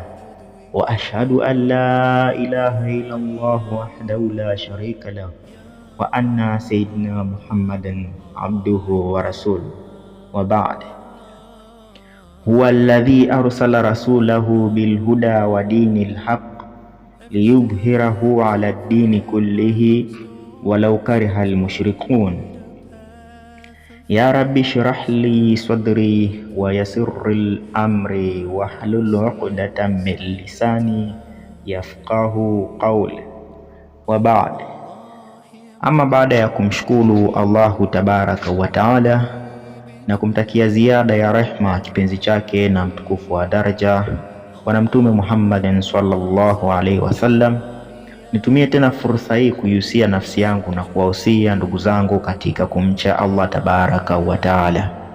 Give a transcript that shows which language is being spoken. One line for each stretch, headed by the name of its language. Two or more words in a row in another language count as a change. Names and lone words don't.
Arabic: وأشهد أن لا إله إلا الله وحده لا شريك له وأن سيدنا محمدا عبده ورسوله. وبعد. هو الذي أرسل رسوله بالهدى ودين الحق ليظهره على الدين كله ولو كره المشركون. يا رب اشرح لي صدري ويسر أمري واحلل عقدة من لساني يفقهوا قولي. وبعد.
Swahili: Ama baada ya kumshukuru
Arabic: الله تبارك وتعالى
Swahili: na kumtakia ziada ya rehma kipenzi chake na mtukufu wa daraja Bwana Mtume Muhammadin
Arabic: صلى الله عليه وسلم,
Swahili: nitumie tena fursa hii kuihusia nafsi yangu na kuwahusia ndugu zangu katika kumcha Allah
Arabic: تبارك وتعالى.